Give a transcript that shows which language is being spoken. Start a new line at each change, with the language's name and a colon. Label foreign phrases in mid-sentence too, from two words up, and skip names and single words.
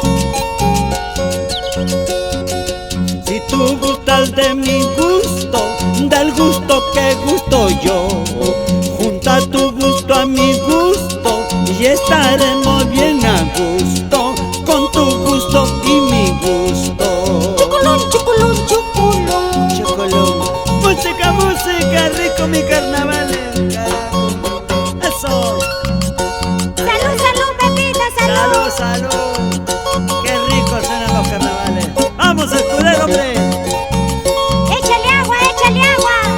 Spanish: Si tú gustas de mi gusto, del gusto que gusto yo, junta tu gusto a mi gusto y estaremos bien a gusto con tu gusto y mi gusto. Chuculum, chuculum, chuculum. Chocolón. Música, música, rico mi carnaval. Eso. Salud, salud, Pepita, Salud, salud. salud. Qué rico suenan los carnavales. Vamos a escudero, hombre. Échale agua, échale agua.